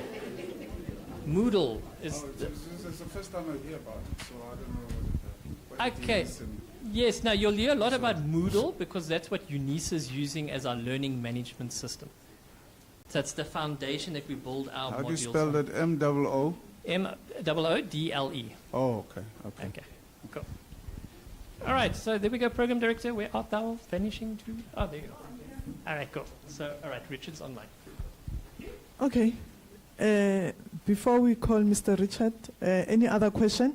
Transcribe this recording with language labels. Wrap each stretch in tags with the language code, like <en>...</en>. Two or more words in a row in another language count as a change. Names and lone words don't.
<en>Moodle is... It's the first time I hear about it, so I don't know what it Okay. is. Yes, now you'll hear a lot about Moodle because that's what Unisa is using as our learning management system. So it's the foundation that we build our modules on. How do you spell that? M-O-O? M-O-O-D-L-E. Oh, okay. Okay, cool. All right, so there we go, program director. Where art thou vanishing to? Oh, there you go. All right, cool. So, all right, Richard's online. Okay. Before we call Mr. Richard, any other question?</en>